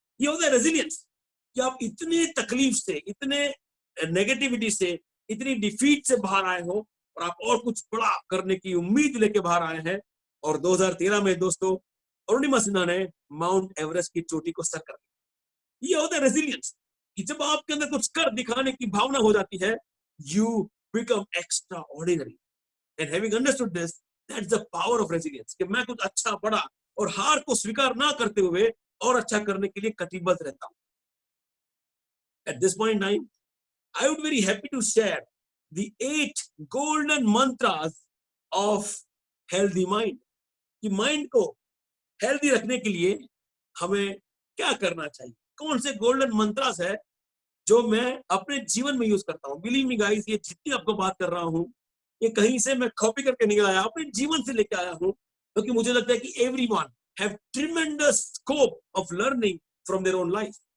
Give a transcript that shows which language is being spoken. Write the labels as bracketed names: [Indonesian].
[Hindi] ये होता है रेजिलियंस, कि आप इतने तकलीफ से, इतने नेगेटिविटी से, इतनी डिफीट से बाहर आए हो और आप और कुछ बड़ा करने की उम्मीद लेके बाहर आए हैं। और 2013 में दोस्तों, अरुणिमा सिन्हा ने माउंट एवरेस्ट की चोटी को सर कर दिया। ये होता है रेजिलियंस, कि जब आपके अंदर कुछ कर दिखाने की भावना हो जाती है, [English] You become extraordinary. And having understood this, that's the power of resilience. [Hindi] कि मैं कुछ अच्छा बड़ा और हार को स्वीकार ना करते हुए और अच्छा करने के लिए कटिबद्ध रहता हूं। [English] At this point in time, I would be very happy to share the 8 golden mantras of healthy mind. [Hindi] कि माइंड को हेल्दी रखने के लिए हमें क्या करना चाहिए, कौन से गोल्डन मंत्रास है जो मैं अपने जीवन में यूज करता हूँ। [English] believe me guys, [Hindi] ये जितनी आपको बात कर रहा हूँ, ये कहीं से मैं कॉपी करके नहीं आया, अपने जीवन से लेके आया हूँ, क्योंकि मुझे लगता है कि [English] Everyone have tremendous scope of learning from their own life.